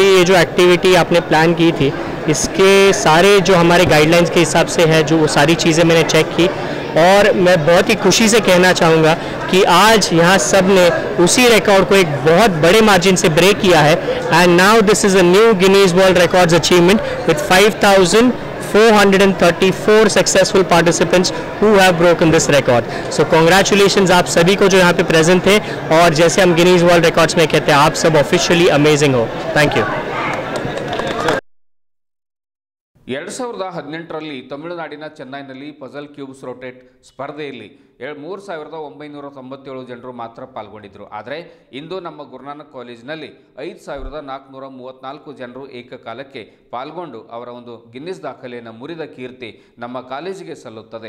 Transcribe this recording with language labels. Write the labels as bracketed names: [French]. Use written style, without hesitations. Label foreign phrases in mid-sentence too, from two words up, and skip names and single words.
[Hindi] लिए ये जो एक्टिविटी आपने प्लान की थी, इसके सारे जो हमारे गाइडलाइंस के हिसाब से है, जो वो सारी चीज़ें मैंने चेक की और मैं बहुत ही खुशी से कहना चाहूँगा कि आज यहाँ सब ने उसी रिकॉर्ड को एक बहुत बड़े मार्जिन से ब्रेक किया है [English] and now this is a new Guinness World Records achievement with 5,434 successful participants who have broken this record. So congratulations [Hindi] आप सभी को जो यहाँ पे प्रेजेंट थे और जैसे हम गिनीज वर्ल्ड रिकॉर्ड्स में कहते हैं आप सब [English] officially amazing [Hindi] हो। [English] thank you. [Kannada] 2018ರಲ್ಲಿ ತಮಿಳುನಾಡಿನ ಚೆನ್ನೈನಲ್ಲಿ [English] puzzle cubes rotate [Kannada] ಸ್ಪರ್ಧೆಯಲ್ಲಿ 3997 ಜನರು ಮಾತ್ರ ಪಾಲ್ಗೊಂಡಿದ್ದರು. ಆದರೆ ಇಂದು ನಮ್ಮ ಗುರುನಾನಕ್ ಕಾಲೇಜಿನಲ್ಲಿ 5434 ಜನರು ಏಕಕಾಲಕ್ಕೆ ಪಾಲ್ಗೊಂಡು ಅವರ ಒಂದು ಗಿನ್ನಿಸ್ ದಾಖಲೆಯನ್ನು ಮುರಿದ ಕೀರ್ತಿ ನಮ್ಮ ಕಾಲೇಜಿಗೆ ಸಲ್ಲುತ್ತದೆ.